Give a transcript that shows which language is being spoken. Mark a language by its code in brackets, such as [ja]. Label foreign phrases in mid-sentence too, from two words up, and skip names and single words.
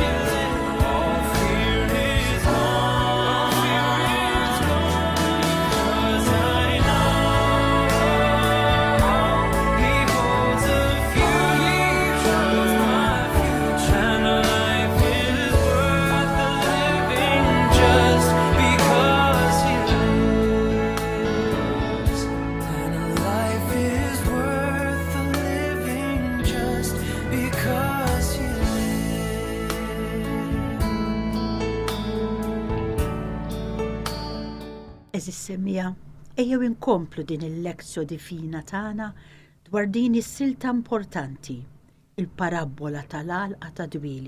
[en] All fear is gone, because I know he holds a future, and life is worth the living just because he lives. And life is worth the living just because he lives. [mt] Eżis semmija, ejjew inkomplu din il-lezzjo divina tagħna dwar din is-silta importanti, il-parabola tal-għalqa ta' dwieli.